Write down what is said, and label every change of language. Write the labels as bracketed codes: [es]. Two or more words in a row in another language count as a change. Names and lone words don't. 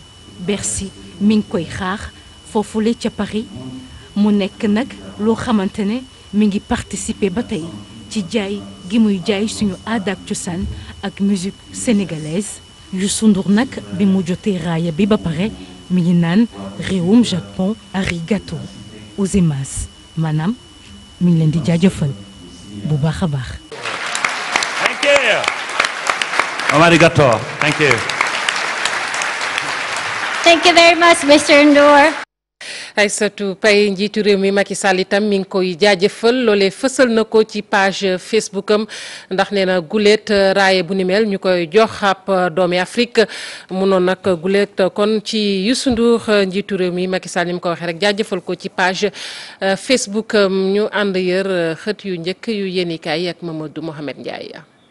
[wo] Bercy mi ngi koy xaar foofule ca Paris mu nekk nag loo xamante ne mi ngi participer ba tey ci jaay gi muy jaay suñu aada ak cosaan ak [fr] musique sénégalaise [wo] Youssou Ndour nag bi mu jotee raaya bi ba pare mi ngi naan réewum Japon [ja] ありがとうございます [wo] maanaam mi ngi leen di jaajëfal bu baax a baax. [en] Thank you. Arigato. Thank you. Thank you very much, Mr. Ndour. [wo] Aïssatou Paye njiitu réew mi Macky Sall itam mi ngi koy jaajëfal loolee fësal na ko ci page Facebook am ndax nee na guléet raaye bu ni mel ñu koy jox ab doomi Afrique mu noon nag guléet kon ci Youssou Ndour njiitu réew mi Macky Sall ni mu ko waxee rek jaajëfal ko ci page Facebook am ñu ànd yër xët yu njëkk yu yéenikaay ak Mamadou Mohamed Ndiaye.